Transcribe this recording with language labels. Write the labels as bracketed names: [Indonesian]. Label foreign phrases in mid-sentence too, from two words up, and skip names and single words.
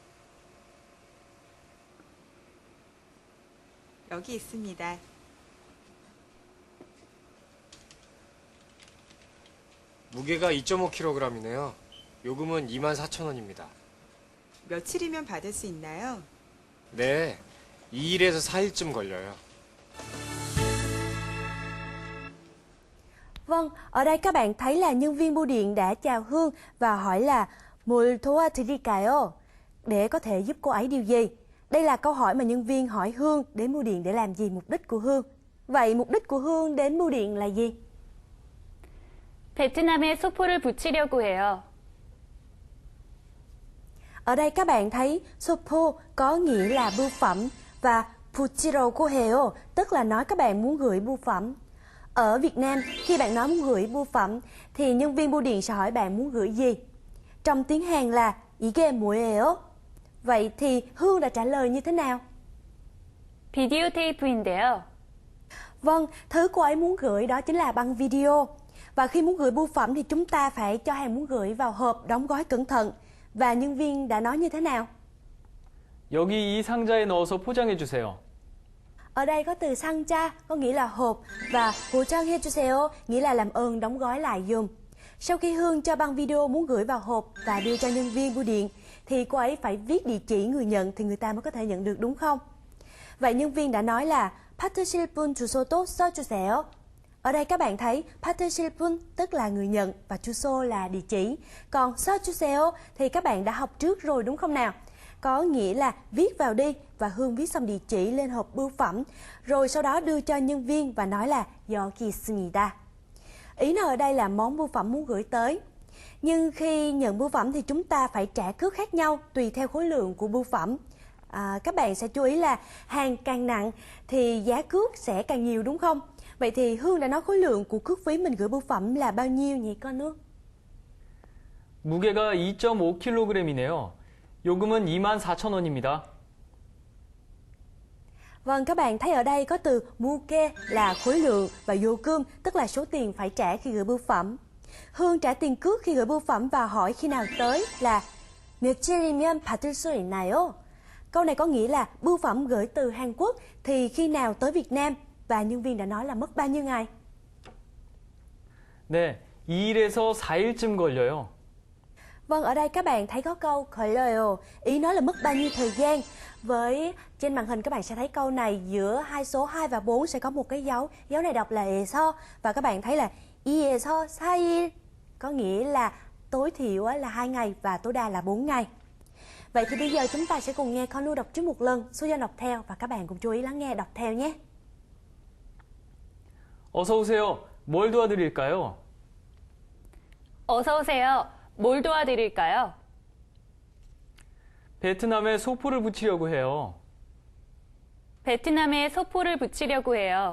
[Korean] 여기 있습니다. 무게가 2.5kg이네요. 요금은 24,000원입니다. 며칠이면 받을 수 있나요? 네, 2일에서 4일쯤 걸려요. [Vietnamese] Vâng, ở đây các bạn thấy là nhân viên bưu điện đã chào Hương và hỏi là [Korean] 뭘 도와드릴까요? [Vietnamese] Để có thể giúp cô ấy điều gì? Đây là câu hỏi mà nhân viên hỏi Hương đến bưu điện để làm gì, mục đích của Hương. Vậy mục đích của Hương đến bưu điện là gì? [Korean] 베트남에 소포를 붙이려고 해요. [Vietnamese] Ở đây các bạn thấy sopo có nghĩa là bưu phẩm và [Korean] 붙이려고 해요 [Vietnamese] tức là nói các bạn muốn gửi bưu phẩm. Ở Việt Nam, khi bạn nói muốn gửi bưu phẩm thì nhân viên bưu điện sẽ hỏi bạn muốn gửi gì. Trong tiếng Hàn là [Korean] 이게 뭐예요? [Vietnamese] Vậy thì Hương đã trả lời như thế nào? [Korean] 비디오 테이프인데요. [Vietnamese] Vâng, thứ cô ấy muốn gửi đó chính là băng video. Và khi muốn gửi bưu phẩm thì chúng ta phải cho hàng muốn gửi vào hộp đóng gói cẩn thận. Và nhân viên đã nói như thế nào? [Korean] 여기 이 상자에 넣어서 포장해 주세요. [Vietnamese] Ở đây có từ 상자 có nghĩa là hộp và [Korean] 포장해 주세요 [Vietnamese] nghĩa là làm ơn đóng gói lại dùm. Sau khi Hương cho băng video muốn gửi vào hộp và đưa cho nhân viên bưu điện thì cô ấy phải viết địa chỉ người nhận thì người ta mới có thể nhận được, đúng không? Vậy nhân viên đã nói là [Korean] 받으실 분 주소도 써주세요. [Vietnamese] Ở đây các bạn thấy [Korean] 받으실 분 [Vietnamese] tức là người nhận và 주소 là địa chỉ. Còn 써주세요 thì các bạn đã học trước rồi đúng không nào? Có nghĩa là viết vào đi và Hương viết xong địa chỉ lên hộp bưu phẩm, rồi sau đó đưa cho nhân viên và nói là [Korean] 여기 있습니다. [Vietnamese] Ý nó ở đây là món bưu phẩm muốn gửi tới. Nhưng khi nhận bưu phẩm thì chúng ta phải trả cước khác nhau tùy theo khối lượng của bưu phẩm. Các bạn sẽ chú ý là hàng càng nặng thì giá cước sẽ càng nhiều đúng không? Vậy thì Hương đã nói khối lượng của cước phí mình gửi bưu phẩm là bao nhiêu nhỉ con nước? [Korean] 무게가 2.5kg이네요. 요금은 24,000원입니다. [Vietnamese] Vâng, các bạn thấy ở đây có từ 무게 là khối lượng và 요금 tức là số tiền phải trả khi gửi bưu phẩm. Hương trả tiền cước khi gửi bưu phẩm và hỏi khi nào tới là [Korean] 며칠이면 받을 수 있나요? [Vietnamese] Câu này có nghĩa là bưu phẩm gửi từ Hàn Quốc thì khi nào tới Việt Nam, và nhân viên đã nói là mất bao nhiêu ngày? [Korean] 네, 2일에서 4일쯤 걸려요. [Vietnamese] Vâng, ở đây các bạn thấy có câu 걸려요, ý nói là mất bao nhiêu thời gian. Với trên màn hình các bạn sẽ thấy câu này giữa hai số 2 và 4 sẽ có một cái dấu này đọc là 에서, và các bạn thấy là [Korean] 2에서 4일 [Vietnamese] có nghĩa là tối thiểu là 2 ngày và tối đa là 4 ngày. Vậy thì bây giờ chúng ta sẽ cùng nghe con Nu đọc trước một lần, Suyan đọc theo và các bạn cùng chú ý lắng nghe đọc theo nhé. [Korean] 어서 오세요. 뭘 도와드릴까요? 어서 오세요. 뭘 도와드릴까요? 베트남에 소포를 붙이려고 해요. 베트남에 소포를 붙이려고 해요.